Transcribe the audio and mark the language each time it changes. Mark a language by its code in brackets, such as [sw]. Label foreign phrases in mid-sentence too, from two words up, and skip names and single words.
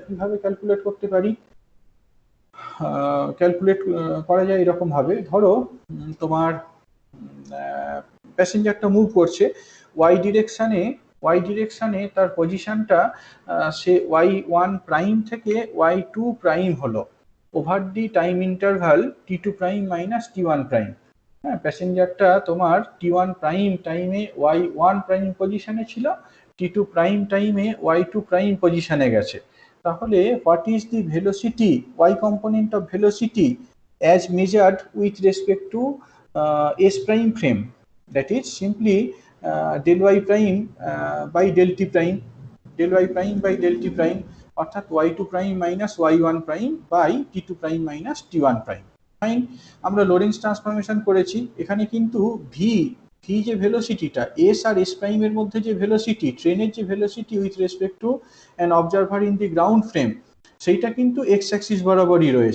[bn] কিভাবে ক্যালকুলেট করতে পারি, ক্যালকুলেট করা যায় এরকম ভাবে, ধরো তোমার প্যাসেঞ্জারটা মুভ করছে [en] y direction, [bn] তার পজিশনটা সে [en] y1 prime [bn] থেকে [en] y2 prime [bn] হলো [en] over the time interval t2 prime minus t1 prime. [bn] হ্যাঁ, প্যাসেঞ্জারটা তোমার [en] t1 prime time y1 prime position [bn] ছিল, [en] t2 prime time y2 prime position [bn] গেছে, তাহলে [en] what is the velocity, y component of velocity as measured with respect to s prime frame, that is simply del y prime by del t prime, del y prime by del t prime, [bn] অর্থাৎ [en] y2 prime minus y1 prime by t2 prime minus t1 prime. [bn] ফাইন, আমরা [en] Lorentz transformation [bn] করেছি, এখানে কিন্তু ভি যে ভেলোসিটিটা এস আর এস প্রাইমের মধ্যে যে ভেলোসিটি, ট্রেনের যে ভেলোসিটি [en] with respect to an observer in the ground frame, [bn] সেইটা কিন্তু [en] x axis [bn] বরাবরই রয়েছে।